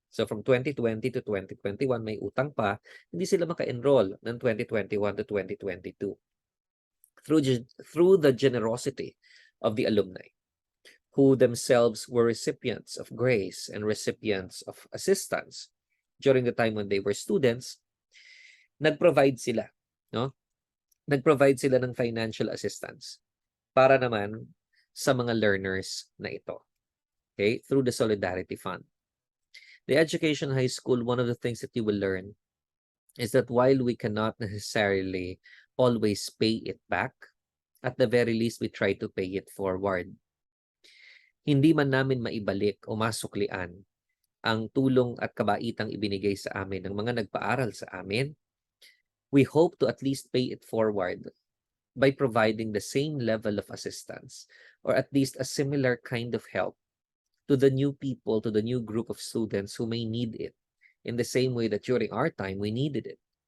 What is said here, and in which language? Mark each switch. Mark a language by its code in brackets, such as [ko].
[tl] So from 2020 to 2021, may utang pa, hindi sila maka-enroll ng 2021 to 2022. [en] Through the generosity of the alumni, who themselves were recipients of grace and recipients of assistance during the time when they were students, [tl] nag-provide sila, no? Nag-provide sila ng financial assistance para naman sa mga learners na ito. [en] Okay? Through the Solidarity Fund. The Education High School, one of the things that you will learn is that while we cannot necessarily always pay it back, at the very least, we try to pay it forward. [tl] Hindi man namin maibalik o masuklian ang tulong at kabaitang ibinigay sa amin ng mga nagpaaral sa amin, [en] we hope to at least pay it forward by providing the same level of assistance or at least a similar kind of help to the new people, to the new group of students who may need it in the same way that during our time we needed it.